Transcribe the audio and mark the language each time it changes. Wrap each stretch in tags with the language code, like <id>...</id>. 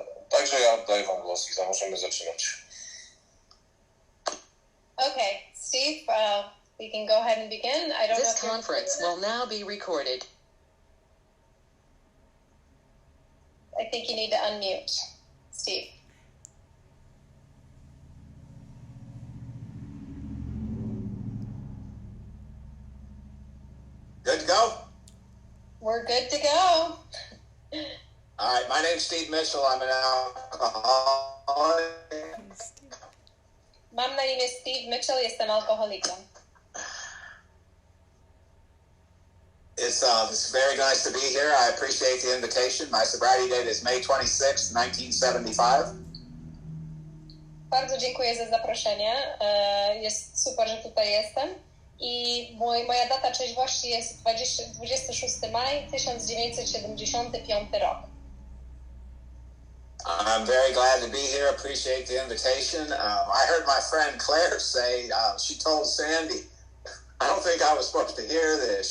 <pl>Także ja oddaję wam głos, Iza, możemy zaczynać.</pl> <en>Okay, Steve, we can go ahead and begin. I don't know This if you're- conference will now be recorded. I think you need to unmute, Steve. Good to go? We're good to go. All right, my name's Steve Mitchell. I'm an alcoholic.</en> <pl>Mam na imię Steve Mitchell, jestem alkoholikiem.</pl> <en>It's very nice to be here. I appreciate the invitation. My sobriety date is May 26th, 1975.</en> <pl>Bardzo dziękuję za zaproszenie. Jest super, że tutaj jestem. I moja data trzeźwości jest 26 maj 1975 rok.</pl> <en>I'm very glad to be here. Appreciate the invitation. I heard my friend Claire say, she told Sandy, I don't think I was supposed to hear this.</en>